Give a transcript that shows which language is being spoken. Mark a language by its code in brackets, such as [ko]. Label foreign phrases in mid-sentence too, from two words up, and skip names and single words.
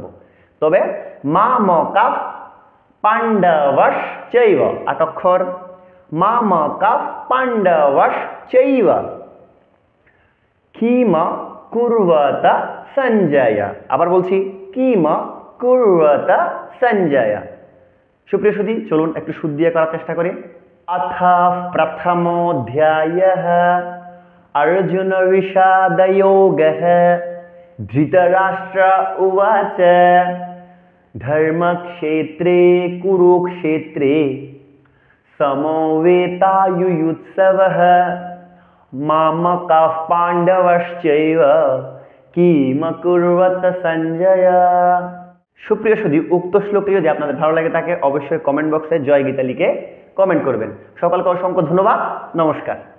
[sa] তবে মা ম কাফ পাণ্ডবশ্চৈব 8 অক্ষর, মা ম কাফ পাণ্ডবশ্চৈব কিম কুর্বত সঞ্জয়। [bn] আবার বলছি, [sa] কিম কুর্বত সঞ্জয়। [bn] সুপ্রিয় সুধী, চলুন একটু শুদ্ধ দিয়ে করার চেষ্টা করি। [sa] अथ प्रथमोऽध्यायः अर्जुन विषादयोगः धृतराष्ट्र उवाच धर्मक्षेत्रे कुरुक्षेत्रे समवेतायुयुत्सवः मामकाः पाण्डवश्चैव किम कुर्वत সঞ্জয়। [bn] সুপ্রিয় সুধী, উক্ত শ্লোকটি যদি আপনাদের ভালো লাগে থাকে অবশ্যই কমেন্ট বক্সে জয় গীতা লিখে কমেন্ট করবেন। সকলকে অসংখ্য ধন্যবাদ। নমস্কার।